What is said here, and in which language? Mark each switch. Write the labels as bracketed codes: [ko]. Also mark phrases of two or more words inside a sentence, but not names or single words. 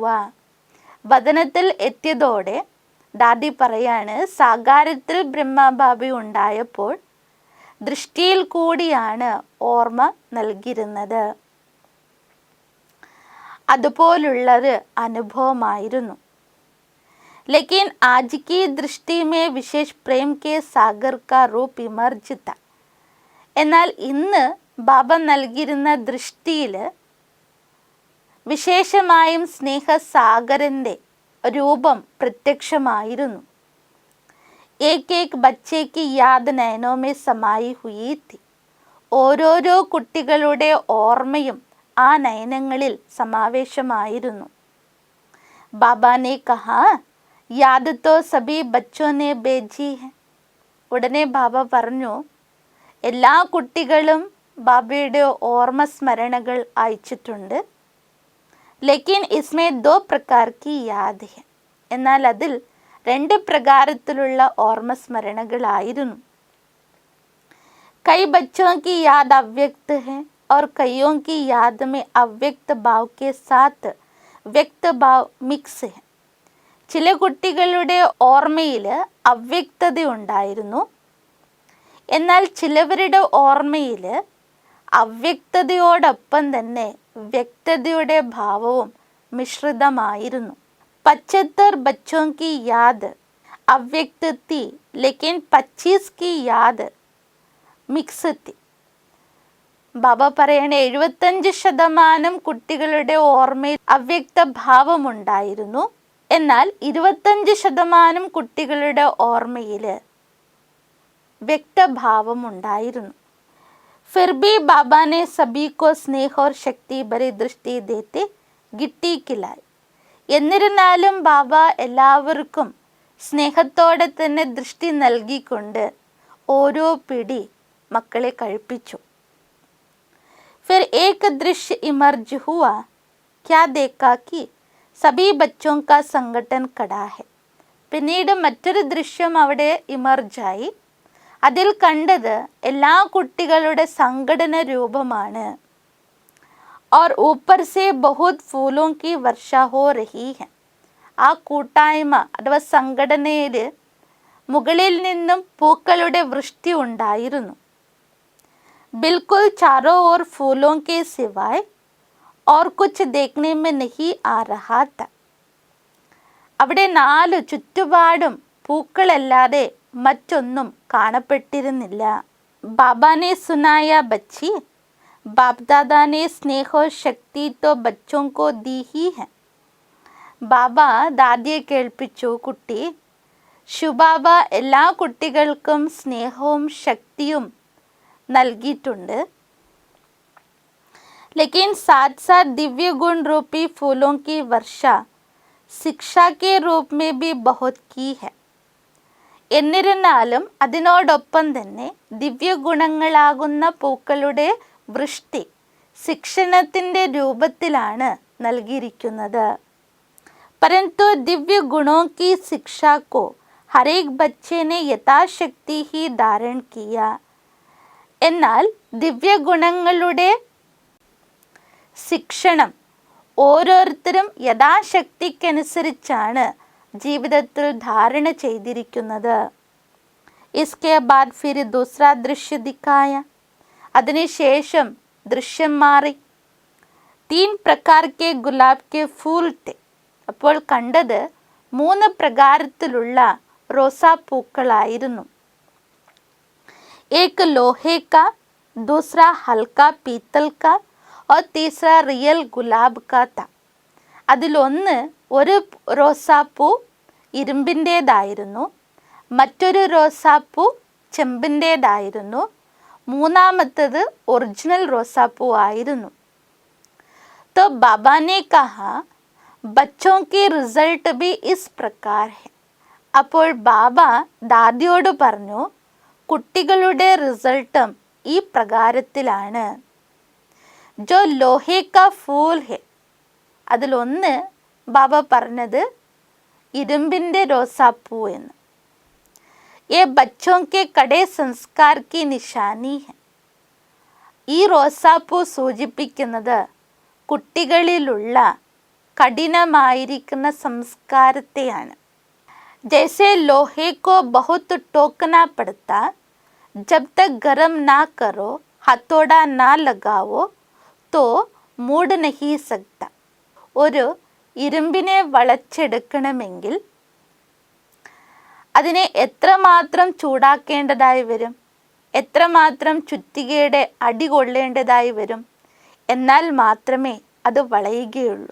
[ml] വദനത്തിൽ എത്തിയതോടെ ദാദി പറയാണ്, സാകാരത്തിൽ ബ്രഹ്മബാബി ഉണ്ടായപ്പോൾ ദൃഷ്ടിയിൽ കൂടിയാണ് ഓർമ്മ നൽകിയിരുന്നത്. അതുപോലുള്ളൊരു അനുഭവമായിരുന്നു. [hi] लेकिन आज की दृष्टि में विशेष प्रेम के सागर का रूप इमर्ज था. [ml] എന്നാൽ ഇന്ന് ബാബ നൽകിയിരുന്ന ദൃഷ്ടിയിൽ വിശേഷമായും സ്നേഹസാഗരൻ്റെ രൂപം പ്രത്യക്ഷമായിരുന്നു. [hi] एक एक बच्चे की याद नयनों में समाई हुई थी. [ml] ഓരോരോ കുട്ടികളുടെ ഓർമ്മയും ആ നയനങ്ങളിൽ സമാവേശമായിരുന്നു. [hi] ബാബ ने कहा, याद तो सभी बच्चों ने भेजी है [ml] ഉടനെ ബാബ പറഞ്ഞു, എല്ലാ കുട്ടികളും ബാബയുടെ ഓർമ്മ സ്മരണകൾ അയച്ചിട്ടുണ്ട്. [hi] लेकिन इसमें दो प्रकार की याद है. [ml] എന്നാൽ അതിൽ 2 പ്രകാരത്തിലുള്ള ഓർമ്മ സ്മരണകളായിരുന്നു. [hi] कई बच्चों की याद अव्यक्त है और कईयों की याद में अव्यक्त भाव के साथ व्यक्त भाव मिक्स है. [ml] ചില കുട്ടികളുടെ ഓർമ്മയിൽ അവ്യക്തതയുണ്ടായിരുന്നു. എന്നാൽ ചിലവരുടെ ഓർമ്മയിൽ അവ്യക്തതയോടൊപ്പം തന്നെ വ്യക്തതയുടെ ഭാവവും മിശ്രിതമായിരുന്നു. [hi] 75 बच्चों की याद अव्यक्त थी, लेकिन 25 की याद മിക്സ് थी. [ml] ബാബ പറയണ 75% കുട്ടികളുടെ ഓർമ്മയിൽ അവ്യക്ത ഭാവമുണ്ടായിരുന്നു. എന്നാൽ 25% കുട്ടികളുടെ ഓർമ്മയിൽ വ്യക്തഭാവമുണ്ടായിരുന്നു. [hi] फिर भी बाबा ने सभी को स्नेह और शक्ति भरी दृष्टि देते गिट्टी खिलाई. [ml] എന്നിരുന്നാലും ബാബ എല്ലാവർക്കും സ്നേഹത്തോടെ തന്നെ ദൃഷ്ടി നൽകിക്കൊണ്ട് ഓരോ പിടി മക്കളെ കഴിപ്പിച്ചു. [hi] फिर एक दृश्य इमर्ज हुआ, क्या देखा कि सभी बच्चों का संगठन खड़ा है. [ml] പിന്നീട് മറ്റൊരു ദൃശ്യം അവിടെ ഇമർജായി. അതിൽ കണ്ടത് എല്ലാ കുട്ടികളുടെ സംഘടന രൂപമാണ്. [hi] और ऊपर से बहुत फूलों की वर्षा हो रही है. [ml] ആ കൂട്ടായ്മ അഥവാ സംഘടനയിൽ മുകളിൽ നിന്നും പൂക്കളുടെ വൃഷ്ടി ഉണ്ടായിരുന്നു. [hi] बिल्कुल चारों ओर फूलों के सिवाय और कुछ देखने में नहीं आ रहा था. [ml] അവിടെ 4 ചുറ്റുപാടും പൂക്കളല്ലാതെ മറ്റൊന്നും കാണപ്പെട്ടിരുന്നില്ല. [hi] बाबा ने सुनाया बच्ची, ബാപ്ദാദാ ने स्नेह और शक्ति तो बच्चों को दी ही है. [ml] ബാബ ദാദിയെ കേൾപ്പിച്ചു, കുട്ടി, ശുബാബ എല്ലാ കുട്ടികൾക്കും സ്നേഹവും ശക്തിയും നൽകിയിട്ടുണ്ട്. [hi] लेकिन साथ साथ दिव्य गुण रूपी फूलों की वर्षा शिक्षा के रूप में भी बहुत की है. [ml] എന്നിരുന്നാലും അതിനോടൊപ്പം തന്നെ ദിവ്യഗുണങ്ങളാകുന്ന പൂക്കളുടെ വൃഷ്ടി ശിക്ഷണത്തിൻ്റെ രൂപത്തിലാണ് നൽകിയിരിക്കുന്നത്. [hi] परंतु दिव्य गुणों की शिक्षा को हर एक बच्चे ने यथाशक्ति ही धारण किया. [ml] എന്നാൽ ദിവ്യഗുണങ്ങളുടെ ശിക്ഷണം ഓരോരുത്തരും യഥാശക്തിക്കനുസരിച്ചാണ് ജീവിതത്തിൽ ധാരണ ചെയ്തിരിക്കുന്നത്. [hi] इसके बाद फिर दूसरा दृश्य दिखाया. [ml] അതിനുശേഷം ദൃശ്യം മാറി. [hi] 3 प्रकार के गुलाब के फूल थे. [ml] അപ്പോൾ കണ്ടത് 3 പ്രകാരത്തിലുള്ള റോസാപ്പൂക്കളായിരുന്നു. [hi] एक लोहे का, दूसरा हल्का पीतल का और तीसरा रियल गुलाब का था. [ml] അതിലൊന്ന് ഒരു റോസാപ്പൂ ഇരുമ്പിൻ്റേതായിരുന്നു, മറ്റൊരു റോസാപ്പൂ ചെമ്പിൻ്റേതായിരുന്നു, മൂന്നാമത്തത് ഒറിജിനൽ റോസാപ്പൂ ആയിരുന്നു. [hi] तो बाबा ने कहा बच्चों के रिजल्ट भी इस प्रकार है. [ml] അപ്പോൾ ബാബ ദാദിയോട് പറഞ്ഞു, കുട്ടികളുടെ റിസൾട്ടും ഈ പ്രകാരത്തിലാണ്. [hi] जो लोहे का फूल है, [ml] അതിലൊന്ന് ബാബ പറഞ്ഞത് ഇരുമ്പിൻ്റെ റോസാപ്പൂ എന്ന്. [hi] ये बच्चों के कड़े संस्कार की निशानी है. [ml] ഈ റോസാപ്പൂ സൂചിപ്പിക്കുന്നത് കുട്ടികളിലുള്ള കഠിനമായിരിക്കുന്ന സംസ്കാരത്തെയാണ്. [hi] जैसे लोहे को बहुत टोकना पड़ता, जब तक गरम ना करो, हथौड़ा ना लगाओ तो मूड नहीं सकता. [ml] ഒരു ഇരുമ്പിനെ വളച്ചെടുക്കണമെങ്കിൽ അതിനെ എത്രമാത്രം ചൂടാക്കേണ്ടതായി വരും, എത്രമാത്രം ചുറ്റികയുടെ അടി കൊള്ളേണ്ടതായി വരും, എന്നാൽ മാത്രമേ അത് വളയുകയുള്ളൂ.